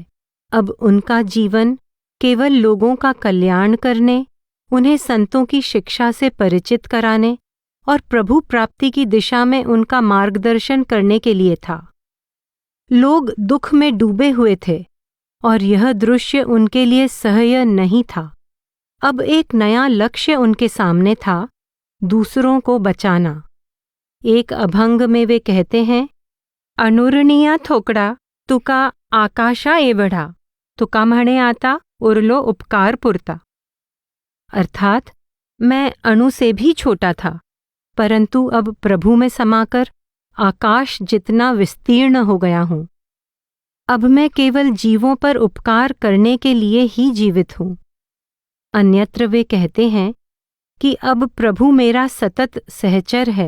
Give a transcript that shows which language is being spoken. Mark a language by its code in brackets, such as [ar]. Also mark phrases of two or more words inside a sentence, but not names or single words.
[hi] अब उनका जीवन केवल लोगों का कल्याण करने, उन्हें संतों की शिक्षा से परिचित कराने और प्रभु प्राप्ति की दिशा में उनका मार्गदर्शन करने के लिए था। लोग दुख में डूबे हुए थे और यह दृश्य उनके लिए सह्य नहीं था। अब एक नया लक्ष्य उनके सामने था, दूसरों को बचाना। एक अभंग में वे कहते हैं, [mr] अनुरणीया थोकड़ा तुका आकाशा एवढा, तुका म्हणे आता उरलो उपकार पुरता। [hi] अर्थात मैं अणु से भी छोटा था, परंतु अब प्रभु में समाकर आकाश जितना विस्तीर्ण हो गया हूँ। अब मैं केवल जीवों पर उपकार करने के लिए ही जीवित हूँ। अन्यत्र वे कहते हैं कि अब प्रभु मेरा सतत सहचर है।